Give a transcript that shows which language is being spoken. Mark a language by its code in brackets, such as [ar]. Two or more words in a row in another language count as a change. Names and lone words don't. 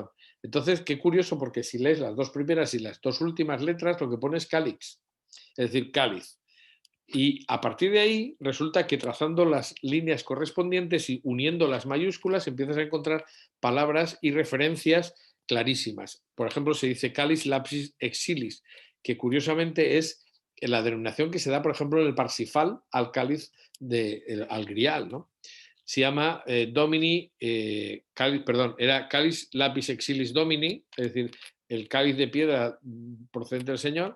[es] Entonces, qué curioso, porque si lees las 2 primeras y las 2 últimas letras, lo que pone es Calix, es decir, cáliz. Y a partir de ahí resulta que trazando las líneas correspondientes y uniendo las mayúsculas empiezas a encontrar palabras y referencias clarísimas. [la] Por ejemplo, se dice calis lapsis exilis, [es] que curiosamente es la denominación que se da, por ejemplo, en el Parsifal al cáliz, al grial, ¿no? Se llama Domini, perdón, era [la] Calis Lapis Exilis Domini, [es] es decir, el cáliz de piedra procedente del Señor.